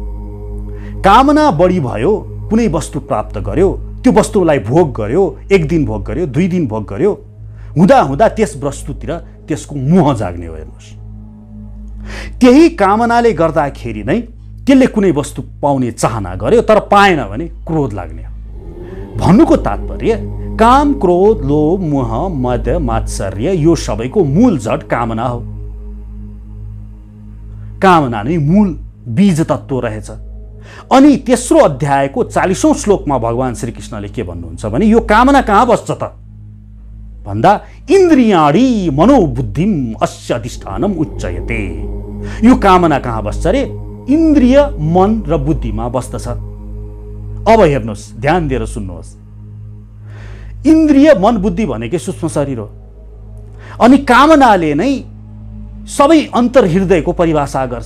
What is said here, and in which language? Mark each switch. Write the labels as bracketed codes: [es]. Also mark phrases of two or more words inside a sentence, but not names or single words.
[ne] कामना बढी भयो, कुनै वस्तु प्राप्त गर्यो, त्यो वस्तुलाई भोग गर्यो, 1 दिन भोग गर्यो, 2 दिन भोग गर्यो, हुँदा हुँदा त्यस वस्तुतिर त्यसको मोह जाग्ने हो। हेर्नुहोस्, त्यही कामनाले गर्दाखेरि नै त्यसले कुनै वस्तु पाउने चाहना गर्यो तर पाएन भने क्रोध लाग्ने हो। भन्नुको तात्पर्य काम, क्रोध, लोभ, मोह, मद, मात्सर्य यो सबैको मूल जड कामना हो। कामना नै मूल बीज तत्व रहेछ। अनि तेस्रो अध्यायको 40औं श्लोकमा भगवान श्रीकृष्णले के भन्नुहुन्छ भने यो कामना कहाँ बस्छ त भन्दा [sa] इन्द्रियाणि मनोबुद्धिम अस्य अधिष्ठानम उच्चयते। [ne] यो कामना कहाँ बस्छ रे? इन्द्रिय, मन र बुद्धिमा बस्दछ। अब हेर्नुहोस्, ध्यान दिएर सुन्नुहोस्। इन्द्रिय, मन, बुद्धि भनेकै सूक्ष्म शरीर हो। अनि कामनाले नै सबै अन्तर्हृदयको परिभाषा गर्छ।